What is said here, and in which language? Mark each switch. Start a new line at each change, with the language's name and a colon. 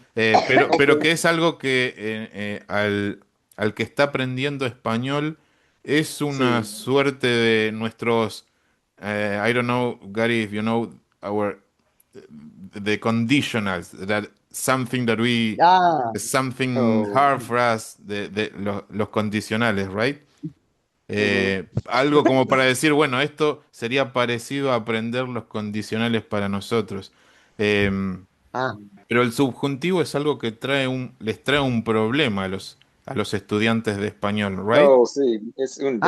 Spanish: Pero que es algo que al que está aprendiendo español es una suerte de nuestros.
English: I don't know, Gary, if you know the conditionals, that something that we something hard for us,
Spanish: los condicionales,
English: right?
Spanish: Algo como para decir, bueno, esto sería parecido a aprender los condicionales para nosotros. Pero el subjuntivo es algo que les trae un problema a los estudiantes de español,
English: right?
Spanish: Oh, sí, es un de